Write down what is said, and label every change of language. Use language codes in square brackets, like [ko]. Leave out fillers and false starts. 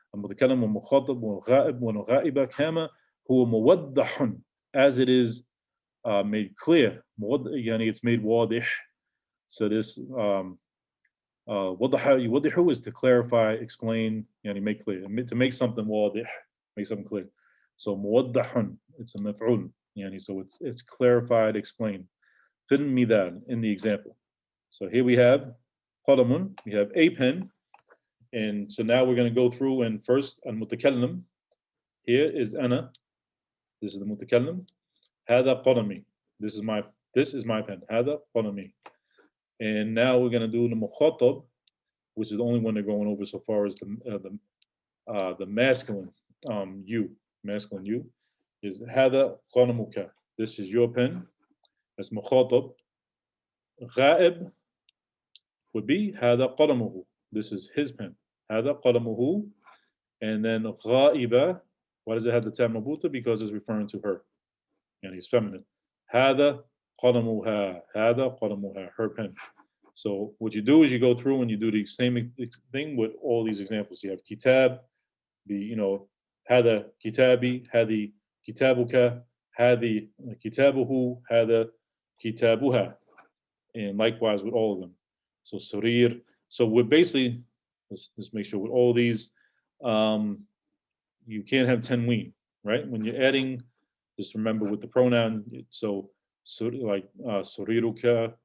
[ar] المتكلم والمخاطب والغائب والغائبة كما هو موضح, [en] as it is made clear. يعني it's made واضح. So this وضح يوضح is to clarify, explain, يعني make clear, to make something واضح, make something clear. So موضح, it's a مفعول, يعني so it's clarified, explained. [ar] في المثال, [en] in the example. So here we have قلم, we have a pen, and so now we're going to go through, and first المتكلم, here is أنا, this is the متكلم. [ar] هذا قلمي, this is my pen. هذا قلمي. [en] And now we're going to do the مخاطب, which is the only one they're going over so far as the masculine you, masculine you, is [ar] هذا قلمك. [en] This is your pen. That's مخاطب. [ar] غائب [en] would be [ar] هذا قلمه. [en] This is his pen. [ar] هذا قلمه. [en] And then غائبة, why does it have the tab مربوطة? Because it's referring to her. And he's feminine. [ar] هذا قلمها. هذا قلمها. [en] Her pen. So what you do is you go through and you do the same thing with all these examples. You have kitab, [ar] هذا كتابي, هذه كتابك, هذه كتابه, هذا كتابها. [en] And likewise with all of them. So surir. So we're basically, let's make sure with all these, you can't have tanween, right? When you're adding, just remember with the pronoun. So like suriruka.